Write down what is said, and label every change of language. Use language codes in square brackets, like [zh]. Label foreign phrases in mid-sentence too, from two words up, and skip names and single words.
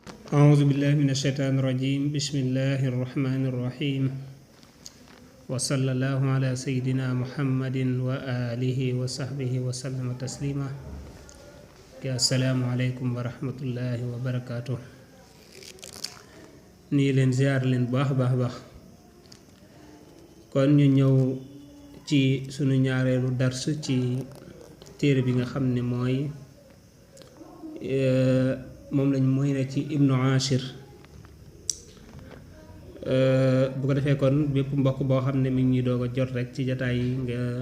[ar] أعوذ بالله من الشيطان الرجيم بسم الله الرحمن الرحيم وصلى الله على سيدنا محمد وآله وصحبه وسلم تسليما السلام عليكم ورحمة الله وبركاته [wo] nii leen ziar leen baax kon ñu ñëw ci sunu ñaareelu dars ci téere bi nga xam ne mooy moom lañ mooy ne ci Ibnu Ashir bu ko defee kon bépp mbokk boo xam ne mi ngi ñuy doog a jot rek ci jataay yi nga